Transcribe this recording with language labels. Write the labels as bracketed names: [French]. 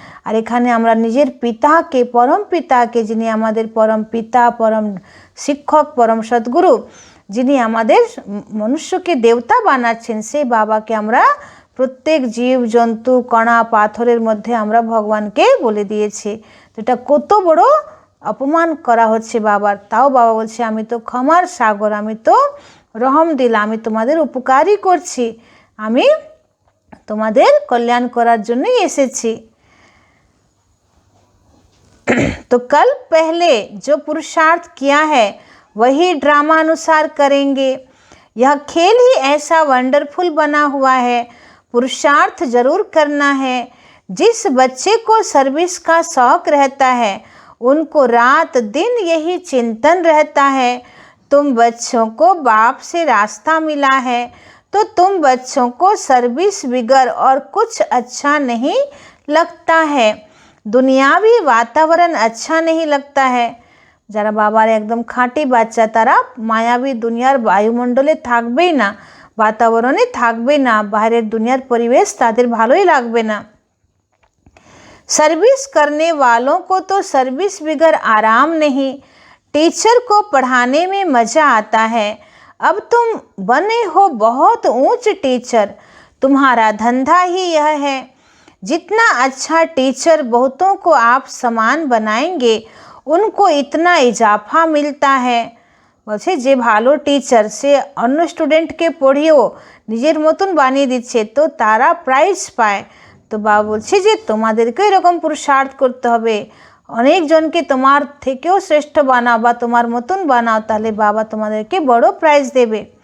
[Bangla] আর এখানে আমরা নিজের পিতাকে, পরম পিতাকে, যিনি আমাদের পরম পিতা, পরম শিক্ষক, পরম সদ্গুরু, যিনি আমাদের মনুষ্যকে দেবতা বানাচ্ছেন, সেই বাবাকে আমরা প্রত্যেক জীব জন্তু কণা পাথরের মধ্যে আমরা ভগবানকে বলে দিয়েছি। তো এটা কত বড় অপমান করা হচ্ছে বাবার। তাও বাবা বলছে আমি তো ক্ষমার সাগর, আমি তো রহম দিল, আমি তোমাদের উপকারই করছি, আমি তোমাদের কল্যাণ করার জন্যই এসেছি। [Hindi] तो कल पहले जो पुरुषार्थ किया है वही ड्रामा अनुसार करेंगे। यह खेल ही ऐसा वंडरफुल बना हुआ है, पुरुषार्थ जरूर करना है। जिस बच्चे को सर्विस का शौक रहता है उनको रात दिन यही चिंतन रहता है। तुम बच्चों को बाप से रास्ता मिला है, तो तुम बच्चों को सर्विस बिगर और कुछ अच्छा नहीं लगता है। दुनियावी वातावरण अच्छा नहीं लगता है। [Bangla] যারা বাবার একদম খাঁটি বাচ্চা তারা মায়াবী দুনিয়ার বায়ুমণ্ডলে থাকবেই না, वातावरणे থাকবে না, বাইরের দুনিয়ার পরিবেশ তাদের ভালোই লাগবে না। [Hindi] सर्विस करने वालों को तो सर्विस बिगर आराम नहीं। टीचर को पढ़ाने में मज़ा आता है। अब तुम बने हो बहुत ऊंच टीचर, तुम्हारा धंधा ही यह है। जितना अच्छा टीचर बहुतों को आप समान बनाएंगे, उनको इतना इजाफा मिलता है। [Bangla] বলছে যে ভালো টিচার সে অন্য স্টুডেন্টকে পড়িয়েও নিজের মতন বানিয়ে দিচ্ছে, তো তারা প্রাইজ পায়। তো বাবা বলছে যে তোমাদেরকেও এরকম পুরুষার্থ করতে হবে, অনেকজনকে তোমার থেকেও শ্রেষ্ঠ বানাও বা তোমার মতন বানাও, তাহলে বাবা তোমাদেরকে বড় প্রাইজ দেবে।